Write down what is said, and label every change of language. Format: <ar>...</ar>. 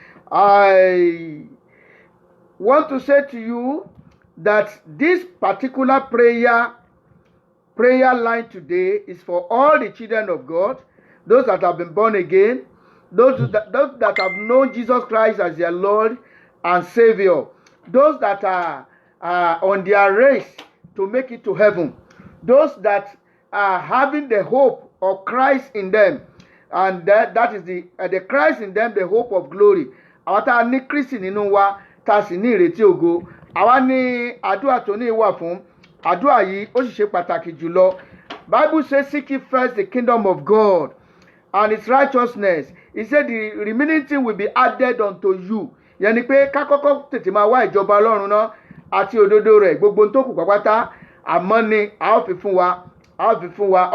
<en>I want to say to you that this particular prayer line today is for all the children of God, those that have been born again, those that have known Jesus Christ as their Lord and Savior, those that are on their race to make it to heaven, those that are having the hope of Christ in them, and that is the Christ in them, the hope of glory.</en> <yo>Àwa tá a ní Kristi nínú wa, tá a sì ní ìrètí ògo. Àwa ní àdúrà tó ní wà fún. Àdúrà yìí ó sì ṣe pàtàkì jùlọ.</yo> <en>Bible says, seek ye first the kingdom of God and its righteousness. He said the remaining thing will be added unto you.</en> <yo>Yẹn ni pé ká kọ́kọ́ tètè máa wá ìjọba Ọlọ́run náà àti òdodo rẹ̀, gbogbo tó kù pátápátá àmọ́ ni a ó fi fún wa.</yo>